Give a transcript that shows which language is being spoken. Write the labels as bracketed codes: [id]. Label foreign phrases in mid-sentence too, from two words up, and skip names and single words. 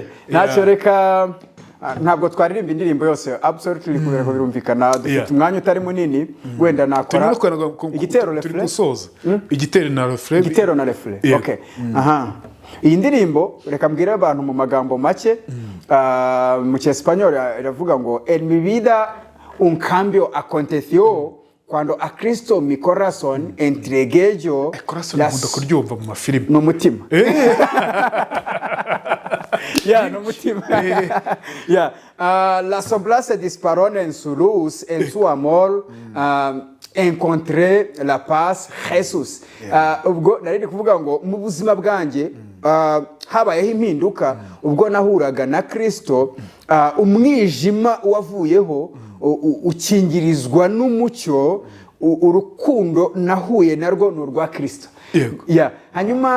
[rw] Ntacyo reka ntabwo twaririmba indirimbo yose absolutely kubera ko birumvikana dufite umwanya utari munini wenda nakora igitero na refre. Okay. Iyi ndirimbo reka mbwire abantu mu magambo make mu Cyesipanyol iravuga ngo [es] en mi vida un cambio aconteció cuando a Cristo mi corazón entregué yo [rw] las kuryumva mu mafilime no mutima. No mutima. [es] La sombra se disparó en su luz, en su amor. Encontré la paz Jesús. [rw] Ubwo nari kuvuga ngo mu buzima bwanjye habayeho impinduka ubwo nahuraga na Kristo, umwijima wavuyeho ukingirizwa n'umucyo, urukundo nahuye narwo n'urwa Kristo.